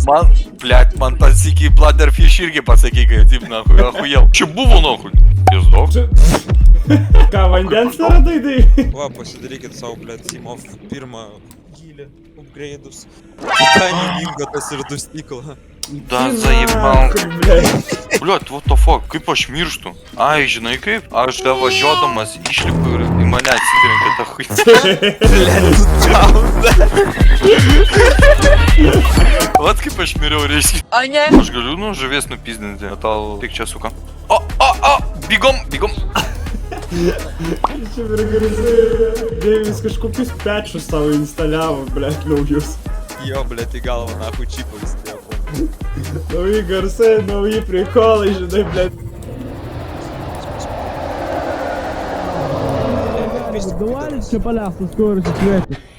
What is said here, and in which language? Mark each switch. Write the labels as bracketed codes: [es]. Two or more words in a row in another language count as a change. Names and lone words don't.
[lt] Man, blet, man tas iki Bladderfish irgi pasakyk, kaip taip, [ru] нахуй, ахуел. [lt] Čia buvo, nahui. Jis daug. Ką, vandens neradai, tai? Va, pasidarykit savo, blet, Simov pirmą gylį, upgrade'us. Titanium ingotas ir 2 stiklą. [ru] Да, заебал. [lt] Ble. [ru] Блядь, [en] what the fuck, [lt] kaip aš mirštu? Ai, žinai kaip? Aš važiuodamas išlipu ir į mane atsitrenkia ta хуй. Vat kaip aš miriau, reiškia. Aš galiu, nu, žuvies nupizdinti, tau tik čia suka. O, bigom. Čia yra gerai. Deivis kažkokius pečus savo instaliavo, blet, naujus. Jo, blėt, į galvą nahui čipą įsidėjo. Nauji garsai, nauji prikolai, žinai, blet. [ru] Давай, что полясу скорость ответит.